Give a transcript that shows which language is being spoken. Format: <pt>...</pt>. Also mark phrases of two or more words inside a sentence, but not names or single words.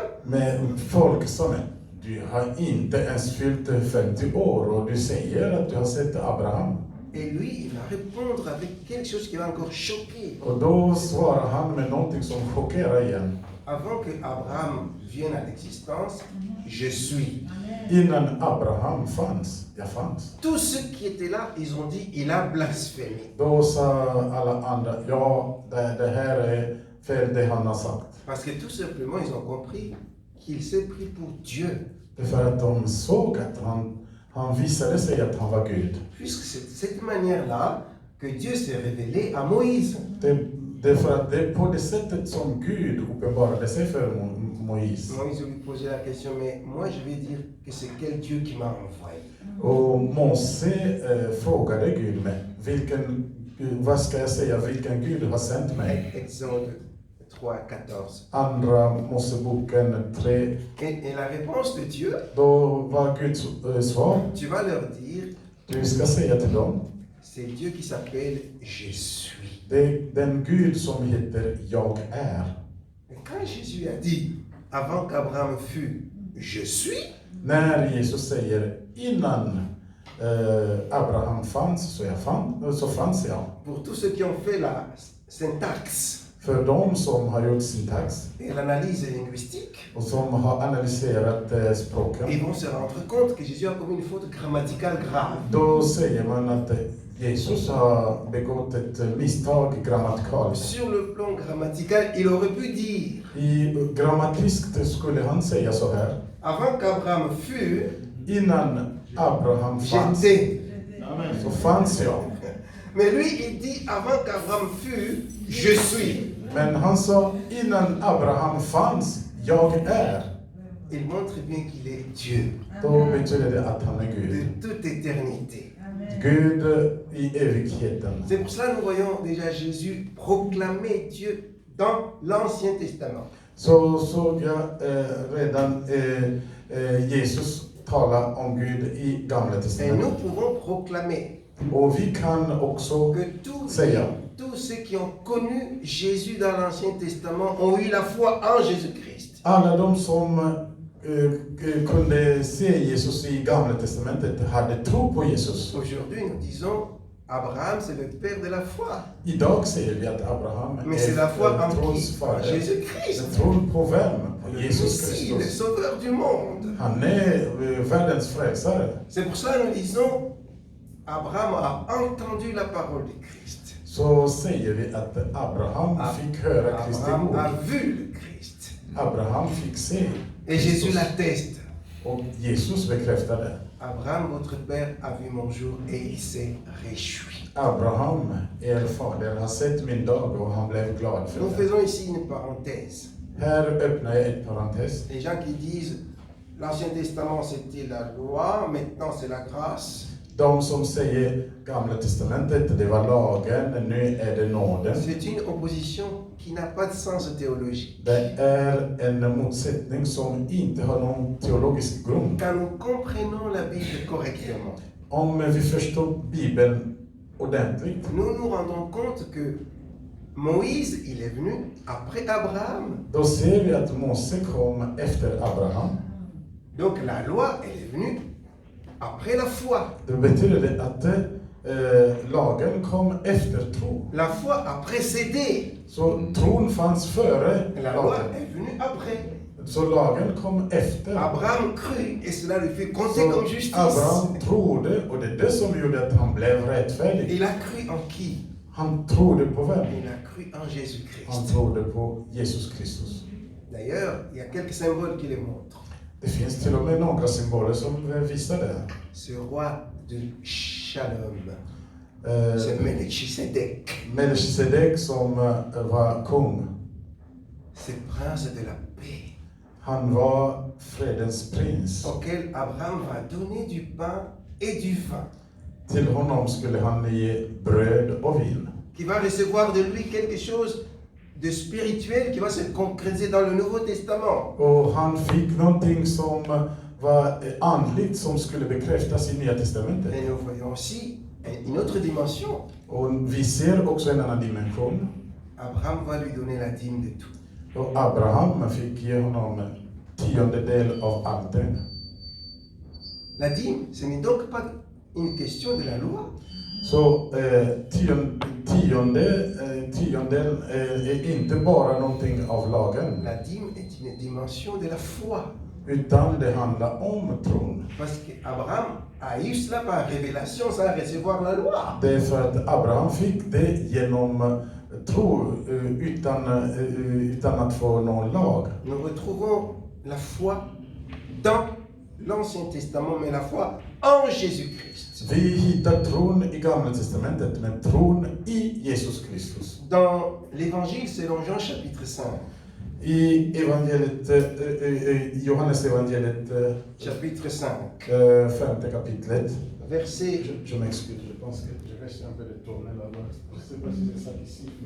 <sv>Men folk sa, men du har inte ens fyllt 50 år och du säger att du har sett Abraham.</sv> <fr>Et lui, il va répondre avec quelque chose qui va encore choquer.</fr> <sv>Och då svarar han med någonting som chockerar igen.</sv> <fr>avant que Abraham vienne à l'existence, je suis.</fr> <sv>Innan Abraham fanns.</sv> <fr>Tous ceux qui étaient là, ils ont dit, il a blasphémé.</fr> <sv>Då sa alla andra, ja, det här är fel det han har sagt.</sv> <fr>Parce que tout simplement, ils ont compris qu'il s'est pris pour Dieu.</fr> <sv>Det är för att de såg att han visade sig att han var Gud.</sv> <fr>Puisque c'est de cette manière-là que Dieu s'est révélé à Moïse.</fr> <sv>Det är för att det är på det sättet som Gud uppenbarade sig för Moïse.</sv> <fr>Moïse lui posait la question, mais moi je vais dire que c'est quel Dieu qui m'a envoyé.</fr> <sv>Och Mose frågade Gud, vad ska jag säga, vilken Gud har sänt mig?</sv> <fr>Exode 3:14.</fr> <sv>Andra Moseboken 3.</sv> <fr>Et la réponse de Dieu,</fr> <sv>Då var Guds svar,</sv> <fr>tu vas leur dire,</fr> <sv>du ska säga till dem,</sv> <fr>c'est Dieu qui s'appelle Je suis.</fr> <sv>det är den Gud som heter Jag är.</sv> <fr>Et quand Jésus a dit, avant qu'Abraham fût, je suis,</fr> <sv>När Jesus säger innan Abraham fanns så fanns jag.</sv> <fr>pour tous ceux qui ont fait la syntaxe</fr> <sv>För de som har gjort syntax</sv> <fr>et l'analyse linguistique,</fr> <sv>och som har analyserat språken,</sv> <fr>ils vont se rendre compte que Jésus a commis une faute grammaticale grave.</fr> <sv>då säger man att Jesus har begått ett misstag grammatikaliskt.</sv> <fr>Sur le plan grammatical, il aurait pu dire,</fr> <sv>Grammatiskt skulle han säga så här.</sv> <fr>avant qu'Abraham fût,</fr> <sv>Innan Abraham fanns</sv> <fr>j'étais.</fr> <sv>så fanns jag.</sv> <fr>Mais lui, il dit, avant qu'Abraham fût, je suis.</fr> <sv>Men han sa innan Abraham fanns, jag är.</sv> <fr>Il montre bien qu'il est Dieu</fr> <sv>Då betyder det att han är</sv> <fr>de</fr> <sv>Gud.</sv> <fr>toute éternité.</fr> <sv>Gud i evigheten.</sv> <fr>C'est pour cela que nous voyons déjà Jésus proclamer Dieu dans l'Ancien Testament.</fr> <sv>Så såg jag redan Jesus tala om Gud i Gamla</sv> <fr>Et nous</fr> <sv>testamentet.</sv> <fr>pouvons proclamer</fr> <sv>Och vi kan också</sv> <fr>que tous ceux qui ont connu Jésus dans l'Ancien Testament ont eu la foi en Jésus-Christ.</fr> <sv>alla de som kunde se Jesus i Gamla testamentet hade tro på Jesus.</sv> <fr>Aujourd'hui, nous disons Abraham, c'est le père de la foi.</fr> <sv>Idag säger vi att Abraham</sv> <fr>Mais c'est la foi en</fr> <sv>trons</sv> <fr>qui? En</fr> <sv>fader.</sv> <fr>Jésus-Christ.</fr> <sv>Tron på vem? På</sv> <fr>Le</fr> <sv>Jesus</sv> <fr>Messie, le</fr> <sv>Kristus.</sv> <fr>sauveur du monde.</fr> <sv>Han är världens frälsare.</sv> <fr>C'est pour cela que nous disons Abraham a entendu la parole de Christ.</fr> <sv>Så säger vi att Abraham fick höra Kristi</sv> <fr>Abraham a</fr> <sv>ord.</sv> <fr>vu le Christ.</fr> <sv>Abraham fick se</sv> <fr>Et Jésus</fr> <sv>Kristus.</sv> <fr>l'atteste.</fr> <sv>Och Jesus bekräftade.</sv> <fr>Abraham, votre père, a vu mon jour et il s'est réjoui.</fr> <sv>Abraham, er fader, har sett min dag och han blev glad för</sv> <fr>Nous</fr> <sv>det.</sv> <fr>faisons ici une parenthèse.</fr> <sv>Här öppnar jag ett parentes.</sv> <fr>Les gens qui disent l'Ancien Testament c'était la loi, maintenant c'est la grâce.</fr> <sv>De som säger Gamla testamentet, det var lagen, nu är det nåden.</sv> <fr>C'est une opposition qui n'a pas de sens théologique.</fr> <sv>Det är en motsättning som inte har någon teologisk grund.</sv> <fr>Quand nous comprenons la Bible correctement,</fr> <sv>Om vi förstår Bibeln ordentligt,</sv> <fr>nous nous rendons compte que Moïse, il est venu après Abraham.</fr> <sv>då ser vi att Mose kom efter Abraham.</sv> <fr>Donc la loi, elle est venue après la foi.</fr> <sv>Det betyder det att lagen kom efter tro.</sv> <fr>La foi a précédé.</fr> <sv>Så tron fanns före</sv> <fr>La loi</fr> <sv>lagen.</sv> <fr>est venue après.</fr> <sv>Så lagen kom efter.</sv> <fr>Abraham crut et cela lui fait compter</fr> <sv>Så</sv> <fr>comme justice.</fr> <sv>Abraham trodde, och det är det som gjorde att han blev rättfärdig.</sv> <fr>Il a cru en qui?</fr> <sv>Han trodde på vem?</sv> <fr>Il a cru en</fr> <sv>Han</sv> <fr>Jésus-Christ.</fr> <sv>trodde på Jesus Kristus.</sv> <fr>D'ailleurs, il y a quelques symboles qui le montrent.</fr> <sv>Det finns till och med några symboler som visar det.</sv> <fr>Ce roi de Shalom, Eh, c'est Melchisedec,</fr> <sv>Melchisedek som var kung.</sv> <fr>c'est prince de la paix,</fr> <sv>Han var fredens prins.</sv> <fr>auquel Abraham va donner du pain et du vin,</fr> <sv>Till honom skulle han ge bröd och vin.</sv> <fr>qui va recevoir de lui quelque chose de spirituel qui va se concrétiser dans le Nouveau Testament.</fr> <sv>Och han fick någonting som var andligt som skulle bekräftas i Nya testamentet.</sv> <fr>Et nous voyons aussi une autre dimension.</fr> <sv>Och vi ser också en annan dimension.</sv> <fr>Abraham va lui donner la dîme de tout.</fr> <sv>Och Abraham fick ge honom en tiondedel av allt det.</sv> <fr>La dîme, ce n'est donc pas une question de la loi.</fr> <sv>Så tiondel är inte bara någonting av lagen,</sv> <fr>La dîme est une dimension de la foi.</fr> <sv>utan det handlar om tron.</sv> <fr>Parce qu'Abraham a eu cela par révélation sans recevoir la loi.</fr> <sv>Det är för att Abraham fick det genom tro utan att få någon lag.</sv> <fr>Nous retrouvons la foi dans l'Ancien Testament, mais la foi en Jésus-Christ.</fr> <sv>Vi hittar tron i Gamla testamentet, men tron i Jesus Kristus.</sv> <fr>Dans l'Évangile selon Jean chapitre 5,</fr> <sv>I Johannes evangeliet,</sv> <fr>chapitre 5,</fr> <sv>5 kapitlet.</sv> <fr>verset... Je m'excuse, je pense que je reste un peu de tourner là-bas. Je ne sais pas si c'est ça ici. Mais...</fr>